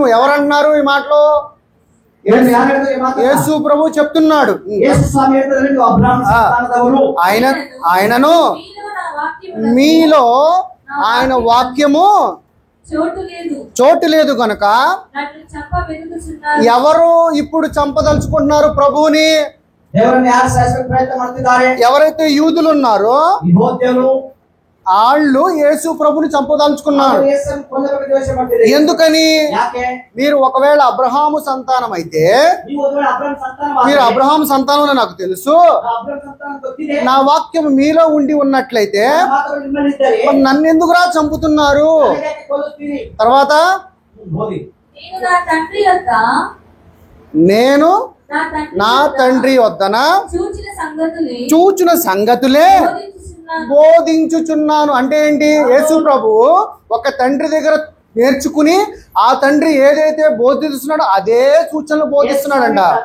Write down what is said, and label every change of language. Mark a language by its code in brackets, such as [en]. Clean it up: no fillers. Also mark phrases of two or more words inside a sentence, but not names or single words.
[te] ఎవరన్నారు ఈ మాటలో? యేసు ప్రభు చెప్తున్నాడు. ఆయనను మీలో ఆయన వాక్యము చోటు లేదు గనుక నన్ను చంప వెతుకుచున్నారు. ఎవరు ఇప్పుడు చంపదలుచుకుంటున్నారు ప్రభువుని? [kn] ದೇವರನ್ನು ಯಾರು ಸಾಯಿಸಬೇಕು ಪ್ರಯತ್ನ ಮಾಡ್ತಿದ್ದಾರೆ? [te] ఎవరైతే యూదులు ఉన్నారో [kn] ಯಹೂದ್ಯರು [te] వాళ్ళు యేసు ప్రభుని చంపదలుచుకున్నారు. [kn] ಯೇಸುವನ್ನು ಕೊಲ್ಲಬೇಕು ದ್ವೇಷ ಮಾಡ್ತಿದ್ದಾರೆ. [te] ఎందుకని? [kn] ಯಾಕೆ? [te] మీరు ఒకవేళ అబ్రహాము సంతానం అయితే, [kn] ನೀವು ಒಂದು ವೇಳೆ ಅಬ್ರಹಾಮ್ ಸಂತಾನವಾದರೆ, [te] మీరు అబ్రహాము సంతానం అని నాకు తెలుసు, [kn] ಅಬ್ರಹಾಮ್ ಸಂತಾನ ಗೊತ್ತಿದೆ, [te] నా వాక్యం మీలో ఉండి ఉన్నట్లయితే [kn] ಮಾತುಗಳು ನಿಮ್ಮಲ್ಲಿ ಇದ್ದರೆ [te] మరి నన్ను ఎందుకురా చంపుతున్నారు? [kn] ನನಗೆ ಯಾಕೆ ಕೊಲ್ಲುತ್ತೀರಿ? [te] తర్వాత [kn] ಓದಿ. [te] నేను నా తండ్రి వద్దన చూచిన సంగతులే బోధించుచున్నాను. అంటే ఏంటి? యేసు ప్రభు ఒక తండ్రి దగ్గర నేర్చుకుని ఆ తండ్రి ఏదైతే బోధిస్తున్నాడో అదే సూచనలు బోధిస్తున్నాడంట.